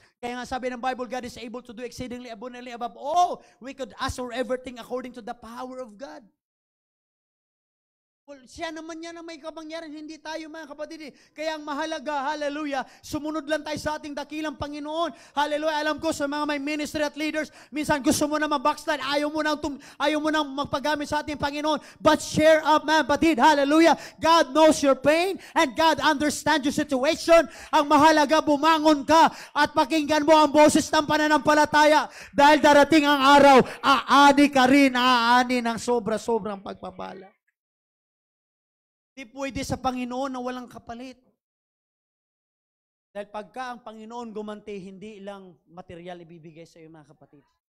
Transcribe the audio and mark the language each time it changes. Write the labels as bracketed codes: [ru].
[tl] Kaya nga sabi ng [en] Bible, God is able to do exceedingly abundantly above all we could ask or everything according to the power of God. [tl] Well, siya naman yan na may kapangyarihan, hindi tayo, mga kapatid. Kaya ang mahalaga, hallelujah, sumunod lang tayo sa ating dakilang Panginoon. Hallelujah, alam ko sa mga may ministry at leaders, minsan gusto mo na mag-backslide, ayaw mo nang magpagamit sa ating Panginoon. [en] But share up, [tl] mga kapatid, [en] hallelujah. God knows your pain and God understands your situation. [tl] Ang mahalaga, bumangon ka at pakinggan mo ang boses ng pananampalataya dahil darating ang araw, aani ka rin, aani ng sobra-sobrang pagpapala. Hindi pwede sa Panginoon na walang kapalit. Dahil pagka ang Panginoon gumanti, hindi lang material ibibigay sa iyo, mga kapatid.